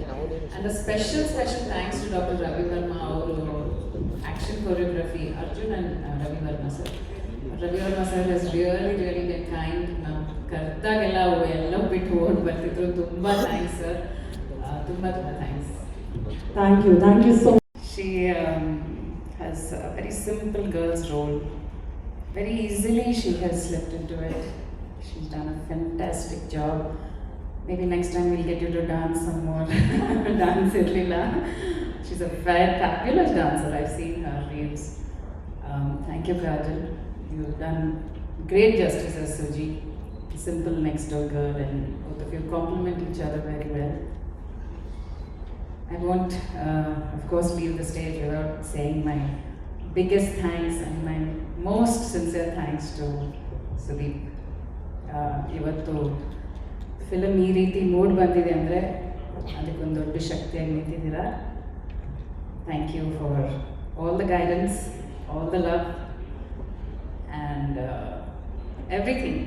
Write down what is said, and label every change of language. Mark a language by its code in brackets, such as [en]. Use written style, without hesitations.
[en] And special thanks to doctor Ravi Varma. ಅವರು action choreography, Arjun and Ravi Varma sir has really been kind. [kn] ನಾವು ಕರೆದಾಗೆಲ್ಲ ಎಲ್ಲ ಬಿಟ್ಟು ಓಡಿ ಬರ್ತಿದ್ರು. ತುಂಬ ಥ್ಯಾಂಕ್ಸ್ ಸರ್, ತುಂಬ thanks. [en] Thank you so much. She has a very simple girl's role. Very easily she has slipped into it. She's done a fantastic job. Maybe next time we'll get you to dance some more. Dance Lila. She's a very fabulous dancer. I've seen her reels. Thank you, Kajal. You've done great justice as Suji, simple next door girl, and both of you complement each other very well. I won't, of course, leave the stage without saying my biggest thanks and my most sincere thanks to Sudeep. [kn] ಇವತ್ತು film ಈ ರೀತಿ mood ಬಂದಿದೆ ಅಂದರೆ ಅದಕ್ಕೊಂದು ದೊಡ್ಡ ಶಕ್ತಿಯಾಗಿ ನಿಂತಿದ್ದೀರಾ. [en] Thank you for all the guidance, all the love and everything.